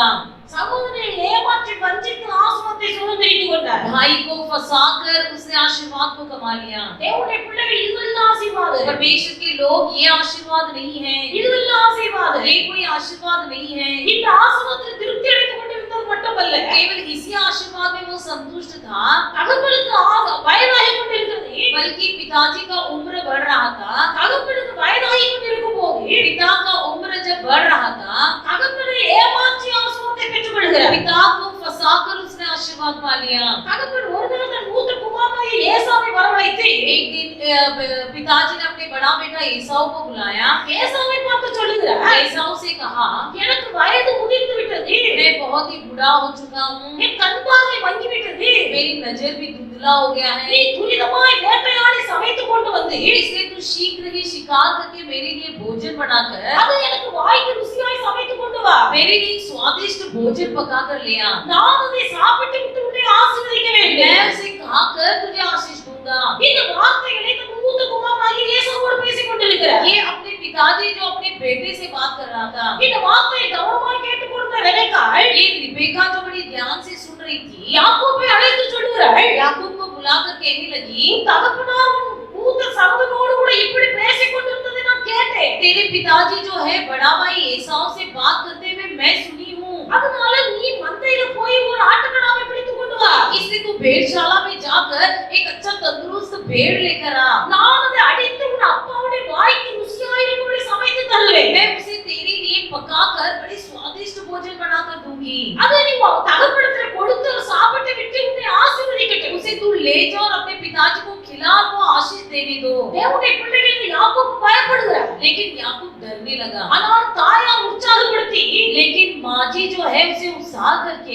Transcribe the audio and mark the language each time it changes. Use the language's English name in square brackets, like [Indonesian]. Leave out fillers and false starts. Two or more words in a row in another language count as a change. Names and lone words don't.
[Tamil] சகோதரனை ஏமாற்றி வஞ்சித்து ஆசீர்வாதத்தை சுதந்திரித்துக் கொண்டார். [Hindi] भाई को फंसाकर उसने आशीर्वाद को कमा लिया। [Tamil] தேவனுடைய பிள்ளைகள் இதுவெல்லாம் ஆசீர்வாதம், [Hindi] परमेश्वर के लोग ये आशीर्वाद नहीं है, [Tamil] இதுவெல்லாம் ஆசீர்வாதம். [Hindi] ये कोई आशीर्वाद नहीं है। [Tamil] இந்த ஆசீர்வாதத்தில் திருப்தி அடைத்துக் கொண்டிருந்தது மட்டுமல்ல, [Hindi] केवल इसी आशीर्वाद में वो संतुष्ट था, [Tamil] தகப்பனுக்கு வயதாகி கொண்டிருக்கிறது. [Hindi] बल्कि पिताजी का उम्र बढ़ रहा था। [Tamil] தகப்பனுக்கு வயதாகி கொண்டிருக்கும் போது [Hindi] पिता का उम्र जब बढ़ रहा था, [Tamil] தகப்பனை ஏமாற்றி ஆசீர்வாதத்தை பெற்றுக் கொள்கிறார். [Hindi] पिता को फंसाकर उसने आशीर्वाद पा लिया। [Tamil] தகப்பன் ஒரு நாள் தன் மூத்த குமாரனாகிய ஏசாவை வரவழைத்து [Hindi] एक दिन पिताजी ने अपने बड़ा बेटा एसाव को बुलाया। [Tamil] ஏசாவை பார்த்து சொல்லுகிறார், [Hindi] एसाव से कहा, [Tamil] எனக்கு வயது முதிர்ந்து விட்டது, [Hindi] मैं बहुत ही बूढ़ा हो चुका हूँ, [Tamil] என் கண் பார்வை மங்கி விட்டது, [Hindi] मेरी नजर भी धुंधला हो गया [Tamil] நீ [Hindi] है, [Tamil] துரிதமாய் வேட்டையாடி சமைத்துக் கொண்டு வந்து [Hindi] इसलिए तू शीघ्र ही शिकार करके मेरे लिए भोजन बनाकर [Tamil] அது எனக்கு வாய்க்கு ருசியாய் சமைத்துக் கொண்டு வா. [Hindi] मेरे लिए स्वादिष्ट भोजन पका कर ले आ। [Tamil] நான் அதை சாப்பிட்டு விட்டு உன்னை ஆசீர்வதிக்க [Hindi] मैं [Tamil] வேண்டும். [Hindi] उसे खाकर तुझे आशीष दूंगा। [Tamil] இந்த வார்த்தைகளை தன் மூத்த குமாரனாகிய ஏசாவோடு பேசிக் கொண்டிருக்கிறார். [Hindi] ये अपने पिताजी जो अपने बेटे से बात कर रहा था, [Tamil] இந்த வார்த்தையை கவனமாய் கேட்டுக்கொண்ட ரெபெக்காள் [Hindi] ये रिबेका जो बड़ी ध्यान से सुन रही थी, [Tamil] யாக்கோபை அழைத்து சொல்லுகிறாள், [Hindi] याकूब को बुलाकर कहने लगी, [Tamil] தகப்பனார் உன் மூத்த சகோதரனோடு கூட இப்படி பேசிக் கொண்டிருந்ததை நான் கேட்டேன். [Hindi] तेरे पिताजी जो है बड़ा भाई एसाव से बात करते हुए मैं सुनी हूँ, [Tamil] அதனால நீ மந்தையில போய் ஒரு ஆட்டுக்கடாவை பிடித்துக் கொண்டு வா. [Hindi] इसलिए तू भेड़शाला में जाकर एक अच्छा तंदुरुस्त भेड़ लेकर आ। [Tamil] நான் அதை அடித்து உன் அப்பாவுடைய வாய்க்கு ருசியாயிருக்கும்படி சமைத்து தருவேன். [Hindi] मैं उसे तेरे लिए पकाकर बड़ी स्वादिष्ट भोजन बनाकर दूंगी। [Tamil] அதை நீ உன் தகப்பனிடத்துல கொடுத்து சாப்பிட்டு விட்டு உன்னை ஆசீர்வதிக்கட்டும். [Hindi] उसे तू ले जा और अपने पिताजी को खिला, वो आशीष देने दो। [Tamil] தேவனுடைய பிள்ளைகளுக்கு யாக்கோபு பயப்படுகிறார். [Hindi] लेकिन याकूब डरने लगा। [Tamil] ஆனால் தாயார் உற்சாகப்படுத்தி [Hindi] लेकिन माँ जी जो है उसे उत्साह करके,